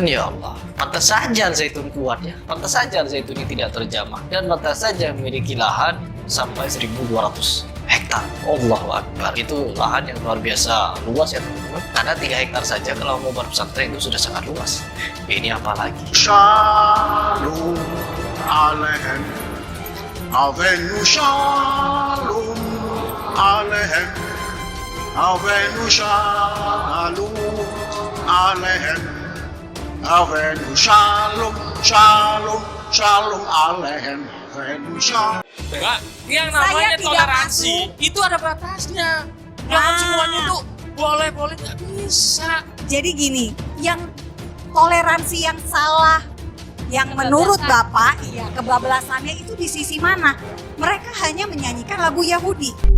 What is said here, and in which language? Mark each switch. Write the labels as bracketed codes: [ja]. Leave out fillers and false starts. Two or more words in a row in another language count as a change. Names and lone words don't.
[ar] يا الله, [id] pantas saja Al Zaitun kuat ya, pantas saja Al Zaitun ini tidak terjamah, dan pantas saja memiliki lahan sampai 1.200 hektar. [ar] الله أكبر, [id] itu lahan yang luar biasa luas ya teman-teman. Karena 3 hektar saja kalau mau berpesantren itu sudah sangat luas. Ini apalagi. [he] שלום עליכם אבינו שלום עליכם אבינו שלום עליכם אבינו שלום שלום שלום עליכם אבינו שלום. [id] Enggak, yang namanya Saya toleransi itu ada batasnya. Jangan semuanya tuh boleh-boleh, nggak bisa. Jadi gini, yang toleransi yang salah, yang menurut Bapak, iya, kebablasannya itu di sisi mana? Mereka hanya menyanyikan lagu Yahudi.